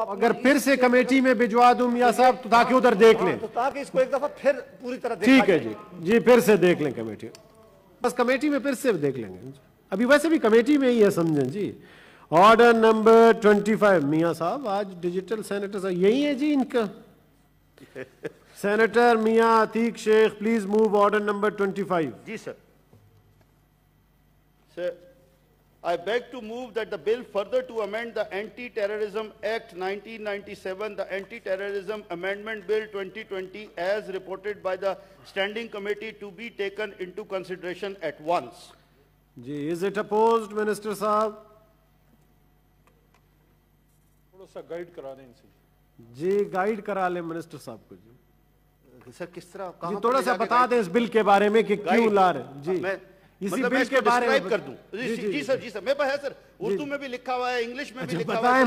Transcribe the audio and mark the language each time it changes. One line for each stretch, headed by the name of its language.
Urdu: اگر پھر سے کمیٹی میں بھجوا دوں میاں صاحب تو تاکہ ادھر دیکھ لیں, تو تاکہ اس کو ایک دفعہ پھر پوری طرح دیکھا ٹھیک ہے جی. جی پھر سے دیکھ لیں کمیٹی, بس کمیٹی میں پھر سے دیکھ لیں گے. ابھی ویسے بھی کمیٹی میں ہی ہے سمجھیں جی. آرڈر نمبر 25 میاں صاحب آج ڈیجیٹل سینیٹر صاحب یہی ہے جی ان کا.
English: Senator Mian Atiq Sheikh please move order number 25.
Urdu: جی sir.
English: Sir I beg to move that the bill further to amend the Anti-Terrorism Act 1997, the Anti-Terrorism Amendment Bill 2020 as reported by the Standing Committee to be taken into consideration at once. Ji, is it opposed, Minister Saab?
Urdu: تھوڑا سا guide کرا دیں ان سے. جی guide کرا لیں minister صاحب کو. جی سر کس طرح جی تھوڑا سا بتا دیں اس بل کے بارے میں کہ کیوں لا رہے. جی اسی بل کے بارے میں کر دوں. جی سر میرے پاس ہے سر, اردو میں بھی لکھا ہوا ہے, انگلش میں بھی لکھا ہوا ہے,